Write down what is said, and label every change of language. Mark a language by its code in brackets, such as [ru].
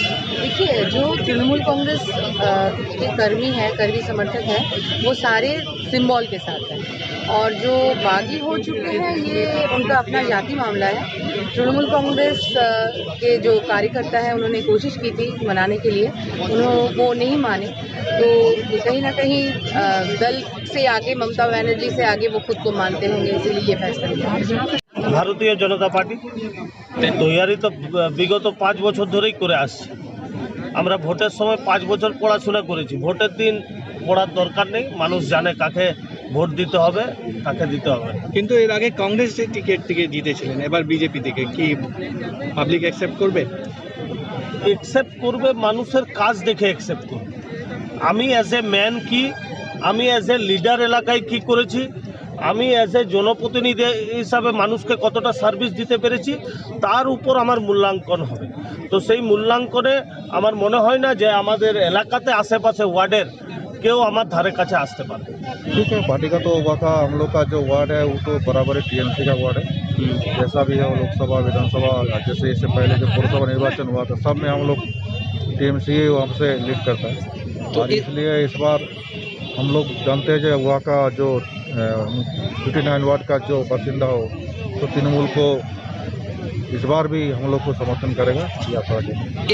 [hi] देखिए, जो तृणमूल कांग्रेस के कर्मी समर्थक हैं, वो सारे सिंबल के साथ हैं, और जो बागी हो चुके हैं ये उनका अपना जाति मामला है। तृणमूल कांग्रेस के जो कार्यकर्ता हैं उन्होंने कोशिश की थी मनाने के लिए, वो नहीं माने, तो कहीं ना कहीं दल से आगे, ममता बनर्जी से आगे वो खुद को मानते होंगे, इसीलिए ये फैसला लिया। [bn] ভারতীয় জনতা পার্টি তৈরি তো বিগত 5 বছর ধরেই করে আসছে। আমরা ভোটের সময় 5 বছর পড়াশোনা করেছি। ভোটের দিন পড়ার দরকার নেই, মানুষ জানে কাকে ভোট দিতে হবে, কাকে দিতে হবে। কিন্তু এর আগে কংগ্রেস টিকিট থেকে জিতেছিলেন, এবার বিজেপি থেকে কি পাবলিক অ্যাকসেপ্ট করবে? অ্যাকসেপ্ট করবে, মানুষের কাজ দেখে অ্যাকসেপ্ট করবে। আমি অ্যাজ এ ম্যান কি, আমি অ্যাজ এ লিডার এলাকায় কি করেছি, আমি অ্যাজ এ জনপ্রতিনিধি হিসাবে মানুষকে কতটা সার্ভিস দিতে পেরেছি, তার উপর আমার মূল্যাঙ্কন হবে। তো সেই মূল্যাঙ্কনে আমার মনে হয় না যে আমাদের এলাকাতে আশেপাশে वार्डের কেউ আমার ধারে কাছে আসতে পারে। [hi] ठीक है, पार्टी का तो वाका हम लोग का जो वार्ड है वो तो बराबर है TMC का वार्ड है। जैसा भी है वो लोकसभा, विधानसभा, जैसे इससे पहले जो पौरसभा निर्वाचन हुआ था, सब में हम लोग TMC हमसे लीड करता है। तो इसलिए इस बार हम लोग जानते हैं जो वहाँ का जो 59 वार्ड का जो बासिंदा हो, तो तृणमूल को इस बार भी हम लोग को समर्थन करेगा या पार्टी